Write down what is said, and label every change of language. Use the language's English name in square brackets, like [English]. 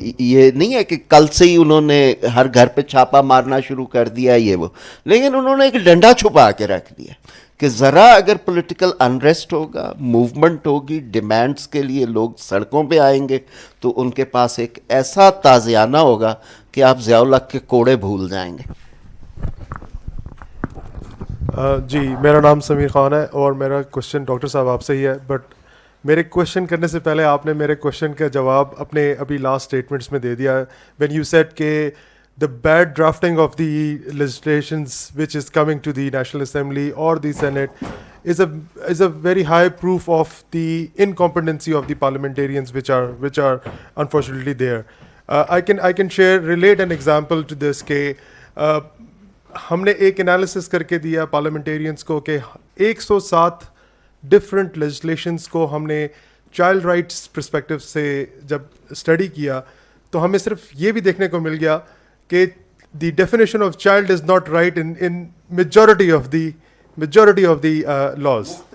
[Urdu] یہ نہیں ہے کہ کل سے ہی انہوں نے ہر گھر پہ چھاپا مارنا شروع کر دیا یہ وہ, لیکن انہوں نے ایک ڈنڈا چھپا کے رکھ دیا کہ ذرا اگر پولیٹیکل انریسٹ ہوگا, موومنٹ ہوگی, ڈیمانڈز کے لیے لوگ سڑکوں پہ آئیں گے, تو ان کے پاس ایک ایسا تازیانہ ہوگا کہ آپ ضیاء الحق کے کوڑے بھول جائیں گے. جی, میرا نام سمیر خان ہے اور میرا کوشچن ڈاکٹر صاحب آپ سے ہی ہے. بٹ میرے کوشچن کرنے سے پہلے آپ نے میرے کوشچن کا جواب اپنے ابھی لاسٹ اسٹیٹمنٹس میں دے دیا. [English] when you said [Urdu] کہ [English] the bad drafting of the legislations which is coming to the National Assembly or the Senate is a very high proof of the incompetency of the parliamentarians which are unfortunately there. I can relate an example to this. [Urdu] ہم نے ایک analysis کر کے دیا parliamentarians کو کہ 107 different legislations کو ہم نے چائلڈ رائٹس پرسپیکٹو سے جب اسٹڈی کیا تو ہمیں صرف یہ بھی دیکھنے کو مل گیا کہ [English] The definition of child is not right in majority of the laws.